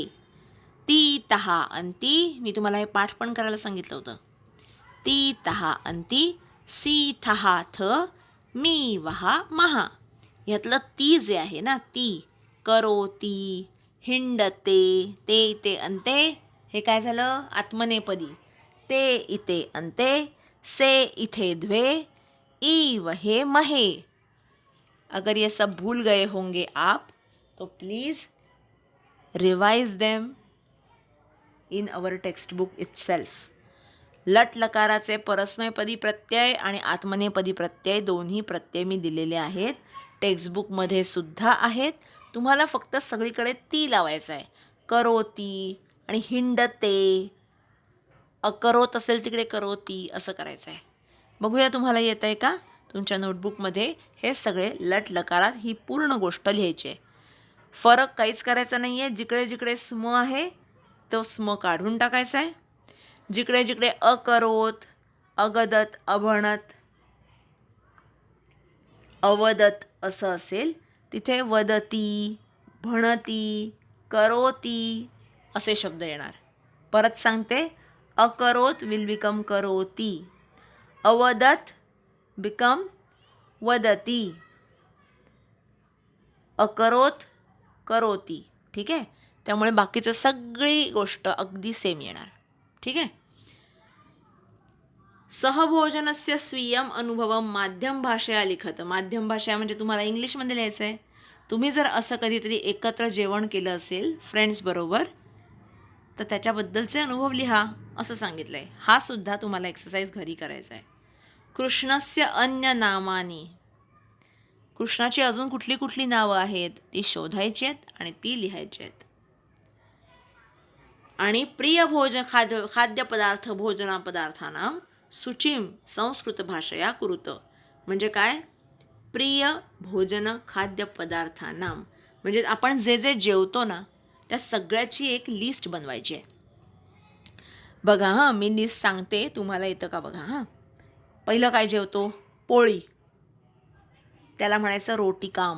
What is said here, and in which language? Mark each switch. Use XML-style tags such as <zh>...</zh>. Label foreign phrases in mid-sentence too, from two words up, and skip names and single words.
<sa>ती तहा अंती,</sa> <mr>मी तुम्हाला हे पाठ पण करायला सांगितलं होतं.</mr> <sa>ती तहा अंती, सी थहा थ, मी वहा महा.</sa> <mr>ह्यातलं ती जे आहे ना, ती, करोती, हिंडते,</mr> <sa>ते इते अंते,</sa> <mr>हे काय झालं? आत्मनेपदी.</mr> <sa>ते इते अंते, से इथे द्वे, ई वहे महे.</sa> <hi>अगर ये सब भूल गए होंगे आप, तो</hi> <en>please revise them in our textbook itself.</en> <mr>लट लकाराचे परस्मैपदी प्रत्यय आणि आत्मनेपदी प्रत्यय दोन्ही प्रत्यय मी दिलेले आहेत. टेक्स्टबुकमध्ये सुद्धा आहेत. तुम्हाला फक्त सगळीकडे ती लावायचं आहे. करोती आणि हिंडते, अकरोत असेल तिकडे करोती, असं करायचं आहे. बघूया तुम्हाला येतं आहे का? तुमच्या नोटबुकमध्ये हे सगळे लट लकारात ही पूर्ण गोष्ट लिहायची आहे. फरक काहीच करायचा नाही आहे. जिकडे जिकडे स्म आहे तो स्म काढून टाकायचा आहे. जिकडे जिकडे</mr> <sa>अकरोत, अगदत, अभणत, अवदत</sa> <mr>असं असेल तिथे</mr> <sa>वदती, भणती, करोती</sa> <mr>असे शब्द येणार. परत सांगते, अकरोत</mr> <en>will become</en> <mr>करोती, अवदत बिकम वदती,</mr> <sa>अकरोत करोती.</sa> <mr>ठीक आहे? त्यामुळे बाकीचं सगळी गोष्ट अगदी सेम येणार. ठीक आहे?</mr> <sa>सहभोजनस्य स्वीयम अनुभवम माध्यम भाषया लिखत.</sa> <mr>माध्यम भाषा म्हणजे तुम्हाला इंग्लिशमध्ये लिहायचं आहे. तुम्ही जर असं कधीतरी एकत्र जेवण केलं असेल फ्रेंड्सबरोबर, तर त्याच्याबद्दलचे अनुभव लिहा असं सांगितलं आहे. हा सुद्धा तुम्हाला एक्सरसाइज घरी करायचा आहे.</mr> <sa>कृष्णस्य अन्य नामानी,</sa> <mr>कृष्णाची अजून कुठली कुठली नावं आहेत ती शोधायची आहेत आणि ती लिहायची आहेत.</mr> <sa>आणि प्रिय खाद्यपदार्थ भोजनापदार्थांना सूचीम संस्कृत भाषया कुरुत.</sa> <mr>म्हणजे काय? प्रिय भोजन खाद्यपदार्थांना म्हणजे आपण जे जे जेवतो ना, त्या सगळ्याची एक लिस्ट बनवायची आहे. बघा हां, मी लिस्ट सांगते, तुम्हाला येतं का बघा हां. पहिलं काय जेवतो? पोळी, त्याला म्हणायचं रोटिकाम.</mr>